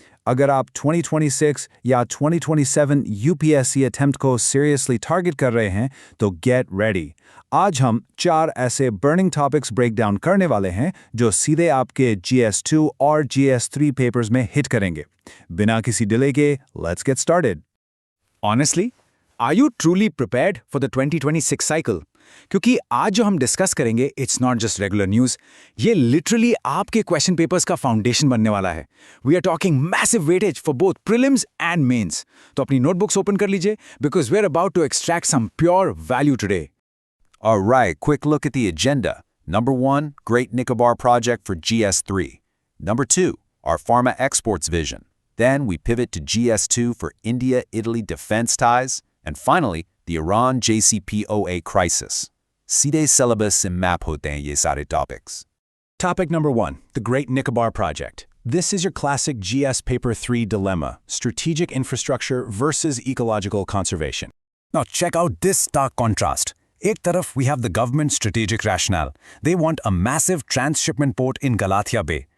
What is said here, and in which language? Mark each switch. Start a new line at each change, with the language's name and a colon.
Hindi: अगर आप 2026 या 2027 UPSC अटेम्प्ट को सीरियसली टारगेट कर रहे हैं तो
English: Get ready.
Hindi: आज हम 4 ऐसे बर्निंग टॉपिक्स ब्रेक डाउन करने वाले हैं जो सीधे आपके GS2 और GS3 पेपर्स में हिट करेंगे। बिना किसी डिले के
English: Let's get started. Honestly, are you truly prepared for the 2026 cycle?
Hindi: क्योंकि आज जो हम डिस्कस करेंगे
English: it's not just regular news,
Hindi: ये लिटरली आपके क्वेश्चन पेपर्स का फाउंडेशन बनने वाला है।
English: We are talking massive weightage for both prelims and mains.
Hindi: तो अपनी नोटबुक्स ओपन कर लीजिए
English: Because we are about to extract some pure value today. Alright, quick look at the agenda. Number 1, Great Nicobar Project for GS3. Number 2, our Pharma exports vision. Then we pivot to GS2 for India-Italy defense ties. And finally, the Iran JCPOA crisis.
Hindi: सीधे syllabus से map होते हैं ये सारे topics.
English: Topic number 1, the Great Nicobar Project. This is your classic GS Paper 3 dilemma, strategic infrastructure versus ecological conservation. Now check out this stark contrast.
Hindi: एक तरफ
English: we have the government strategic rationale. They want a massive transshipment port in Galatia Bay.